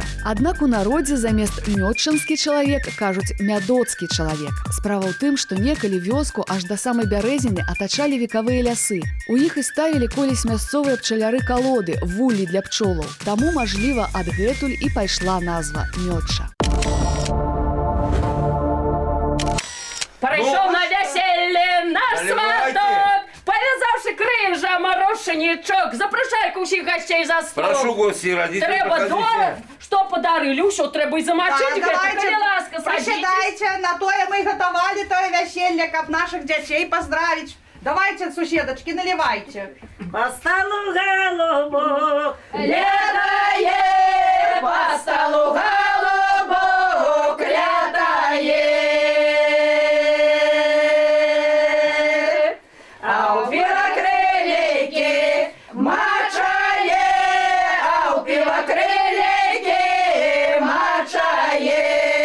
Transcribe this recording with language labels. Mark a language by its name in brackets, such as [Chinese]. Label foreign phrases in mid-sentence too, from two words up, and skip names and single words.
[Belarusian] Аднак у народзе замест мёдчанскі чалавек кажуць мядоцкі чалавек. Справа ў тым, што некалі вёску аж да самай бярэзіны атачалі векавыя лясы. У іх і ставілі колісь мясцовыя пчаляры калоды, вуллі для пчолаў. Таму, мажліва, адгэтуль і пайшла назва Мёдча. [Ukrainian] Прийшов на весіллі наш сваток, пов'язавши крижа, морошенічок, запрошайку всіх гостей за стол. [Russian] Прошу, гости, родители, [Ukrainian] Треба доля, що подарили, що треба і замочити, давайте, коли ласка, садитесь. [Russian] присідайте, на тое мы готовали тое веселье, каб наших детей поздравить. Давайте, суседочки, наливайте. [Ukrainian] По столу голубок летає, по столу голубок летає. А у білокрилики мачає, а у білокрилики мачає.